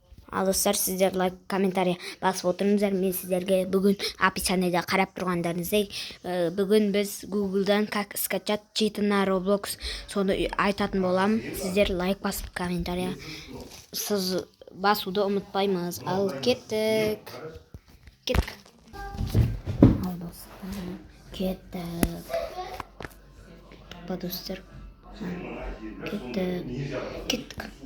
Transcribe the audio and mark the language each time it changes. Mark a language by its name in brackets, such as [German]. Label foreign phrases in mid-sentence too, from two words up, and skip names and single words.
[Kazakh] Ал достар, сіздер лайк, комментарий басып отырыңыздар. Мен сіздерге бүгін описаниеде қарап тұрғандарыңыздай, бүгін біз Google'дан [Russian] как скачать читы на [Kazakh] Roblox соны айтатын боламын. Сіздер лайк басып, комментарий басуды ұмытпаймыз. Ал кеттік. Ал достар, кеттік. Достар, кеттік.